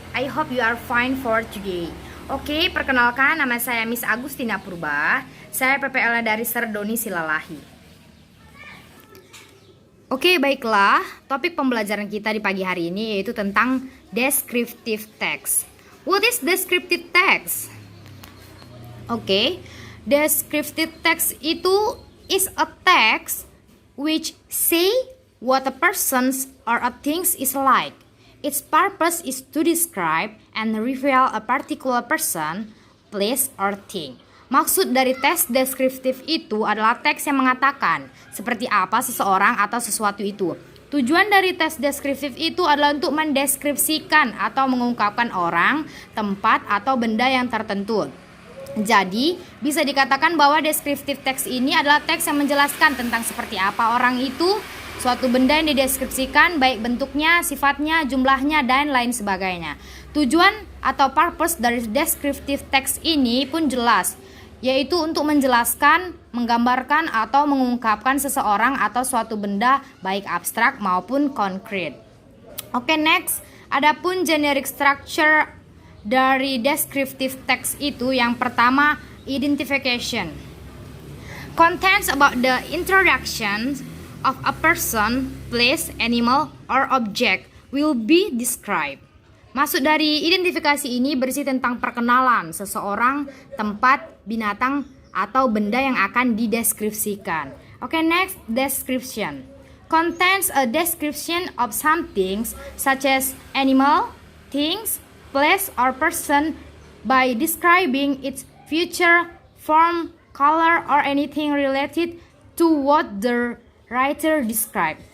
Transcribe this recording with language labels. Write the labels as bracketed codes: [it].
[en] I hope you are fine for today. [id] Oke, perkenalkan nama saya Miss Agustina Purba. Saya PPL dari Serdoni Silalahi. Oke, baiklah. Topik pembelajaran kita di pagi hari ini yaitu tentang descriptive text. [en] What is descriptive text? Oke, descriptive text itu is a text which say what a person's or a thing's is like. Its purpose is to describe and reveal a particular person, place, or thing. [id] Maksud dari teks deskriptif itu adalah teks yang mengatakan seperti apa seseorang atau sesuatu itu. Tujuan dari teks deskriptif itu adalah untuk mendeskripsikan atau mengungkapkan orang, tempat, atau benda yang tertentu. Jadi, bisa dikatakan bahwa deskriptif teks ini adalah teks yang menjelaskan tentang seperti apa orang itu, suatu benda yang dideskripsikan, baik bentuknya, sifatnya, jumlahnya, dan lain sebagainya. Tujuan atau purpose dari deskriptif teks ini pun jelas, yaitu untuk menjelaskan, menggambarkan, atau mengungkapkan seseorang atau suatu benda, baik abstrak maupun konkret. Oke, next. Adapun generic structure dari descriptive text itu yang pertama, identification. [en] Contains about the introduction of a person, place, animal, or object will be described. [id] Maksud dari identifikasi ini berisi tentang perkenalan seseorang, tempat, binatang, atau benda yang akan dideskripsikan. [en] Oke, next, description. Contains a description of some things such as animal, things, place, or person by describing its feature, form, color, or anything related to what the writer describe.